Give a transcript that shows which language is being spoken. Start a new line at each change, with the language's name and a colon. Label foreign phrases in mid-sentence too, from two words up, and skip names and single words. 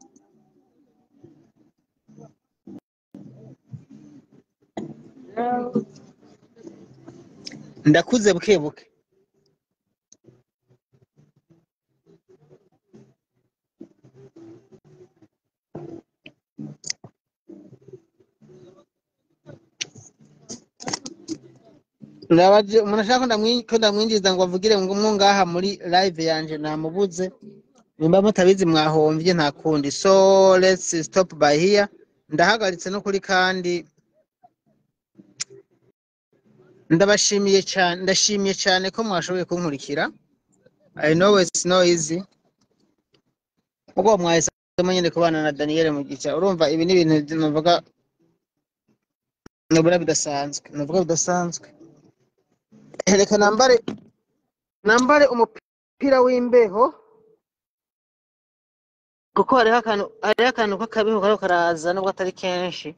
Rundi: ndakuze bukebuke ndabaje munashaka ndamwinjiza ngo avugire ngo ngaha muri live yanje namubuze nimba mutabizi mwahomvye nta kundi.
English: So let's stop by here.
Rundi: Ndahagaritse no kuri kandi ndashimiye cyane ko mwashoboye kunkurikira.
English: I know it's no easy
Rundi: ubwo mwahisemo nyine kubana na Daniel Mugisha. Urumva ibi ni ibintu navuga nubura bidasanzwe. Reka nambare umupira w'imbeho kuko hariho akantu k'akabeho karo karaza nubwo atari kenshi.